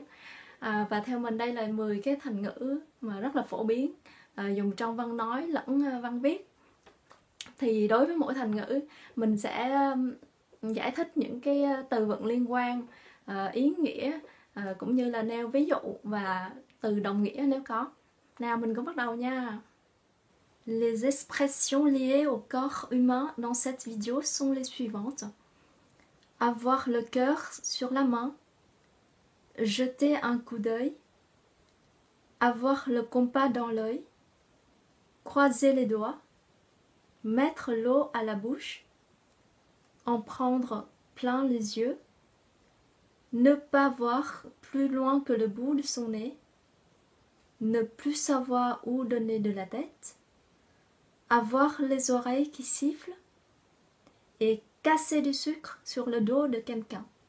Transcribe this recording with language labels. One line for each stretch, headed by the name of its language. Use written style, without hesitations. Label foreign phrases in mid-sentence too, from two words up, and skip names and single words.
Vietnamese: Và theo mình đây là 10 cái thành ngữ mà rất là phổ biến, dùng trong văn nói lẫn văn viết. Thì đối với mỗi thành ngữ mình sẽ giải thích những cái từ vựng liên quan, ý nghĩa, cũng như là nêu ví dụ và từ đồng nghĩa nếu có. Nào mình cũng bắt đầu nha.
French: Les expressions liées au corps humain dans cette vidéo sont les suivantes. Avoir le cœur sur la main, jeter un coup d'œil, avoir le compas dans l'œil, croiser les doigts, mettre l'eau à la bouche, en prendre plein les yeux, ne pas voir plus loin que le bout de son nez, ne plus savoir où donner de la tête, avoir les oreilles qui sifflent et casser du sucre sur le dos de quelqu'un.